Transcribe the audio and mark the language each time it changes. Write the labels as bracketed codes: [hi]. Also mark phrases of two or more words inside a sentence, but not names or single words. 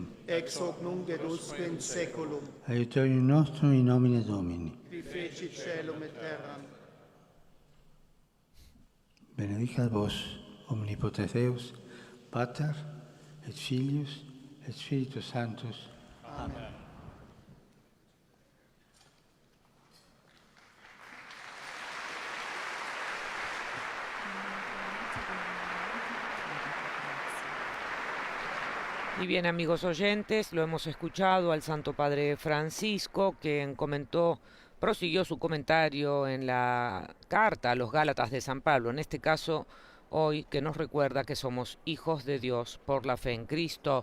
[la] ex hoc nunc et usque in saeculum, aiutorium nostrum in nomine Domini. qui feci caelum et terram. Benedicat vos, omnipotens Deus, Pater, et Filius, et Spiritus Sanctus. Amen. [es] Y bien, amigos oyentes, lo hemos escuchado al Santo Padre Francisco, quien prosiguió su comentario en la carta a los Gálatas de San Pablo, en este caso hoy, que nos recuerda que somos hijos de Dios por la fe en Cristo.